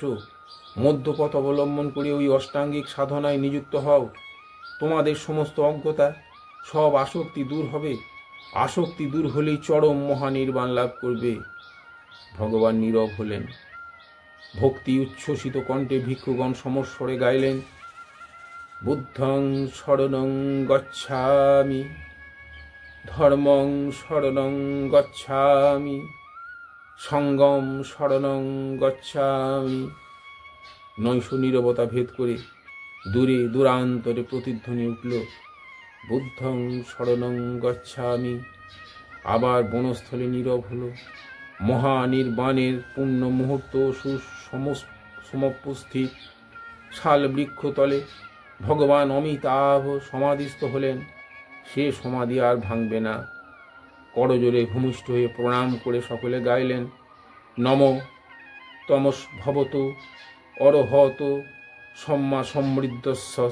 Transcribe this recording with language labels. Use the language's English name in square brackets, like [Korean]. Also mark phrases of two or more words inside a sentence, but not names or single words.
[Bangla] মধ্যপথ অবলম্বন করে ওই অষ্টাঙ্গিক সাধনায় নিযুক্ত হও। তোমাদের সমস্ত অজ্ঞতা, সব আসক্তি দূর হবে। আসক্তি দূর হলেই চরম মহানির্বাণ লাভ করবে। ভগবান নীরব হলেন। ভক্তি উচ্ছ্বসিত কণ্ঠে ভিক্ষুগণ সমস্বরে গাইলেন, [Pali] বুদ্ধং শরণং গচ্ছামি, ধর্মং শরণং গচ্ছামি, সঙ্গম শরণং গচ্ছামি। [Bangla] নৈশ নীরবতা ভেদ করে দূরে দূরান্তরে প্রতিধ্বনি উঠল, [Pali] বুদ্ধং শরণং গচ্ছামি। [Bangla] আবার বনস্থলে নীরব হলো। মহানির্বাণের পূর্ণ মুহূর্ত সমুপস্থিত। শাল বৃক্ষতলে ভগবান অমিতাভ সমাধিস্থ হলেন। সে সমাধি আর ভাঙবে না। করজোরে ভূমিষ্ঠ হয়ে প্রণাম করে সকলে গাইলেন, [Pali] নম তমস ভবতু অরহত সম্মা সমৃদ্ধস্বস।